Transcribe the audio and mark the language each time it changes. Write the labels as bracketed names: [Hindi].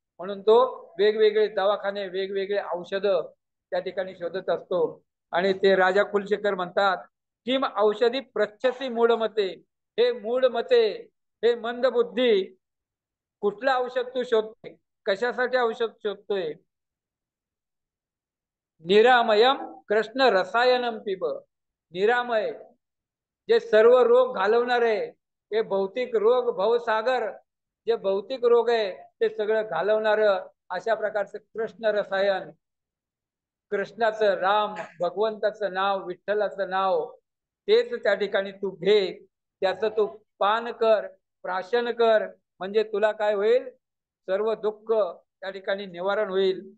[Marathi] म्हणून तो वेगवेगळे दवाखाने, वेगवेगळे औषधं त्या ठिकाणी शोधत असतो. आणि ते राजा कुलशेखर म्हणतात [Sanskrit] किम औषधी प्रच्छसी मूढ मते. [Marathi] हे मूढ मते, हे मंद बुद्धी, कुठलं औषध तू शोधतोय, कशासाठी औषध शोधतोय? [Sanskrit] निरामयम कृष्ण रसायनम पिब. [Marathi] निरामय, जे सर्व रोग घालवणार आहे, हे भौतिक रोग भवसागर, जे भौतिक रोग आहे ते सगळं घालवणार अशा प्रकारचं कृष्ण रसायन, कृष्णाचं, राम भगवंताचं नाव, विठ्ठलाचं नाव, तेच त्या ठिकाणी तू घे, त्याचं तू पान कर, प्राशन कर, म्हणजे तुला काय होईल, सर्व दुःख त्या ठिकाणी निवारण होईल.